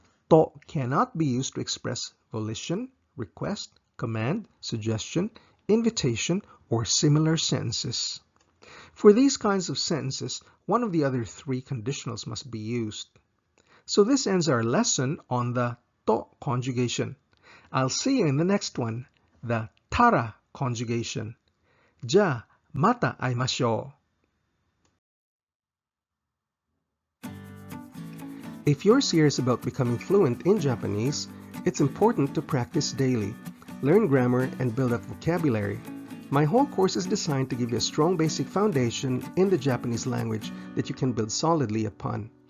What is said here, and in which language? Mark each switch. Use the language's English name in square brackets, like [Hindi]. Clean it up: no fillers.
[English] To cannot be used to express volition, request, command, suggestion, invitation, or similar sentences. For these kinds of sentences, one of the other three conditionals must be used. So this ends our lesson on the to conjugation. I'll see you in the next one, the tara conjugation. [Japanese] じゃあ、また会いましょう. [English] If you're serious about becoming fluent in Japanese, it's important to practice daily, learn grammar, and build up vocabulary. My whole course is designed to give you a strong basic foundation in the Japanese language that you can build solidly upon.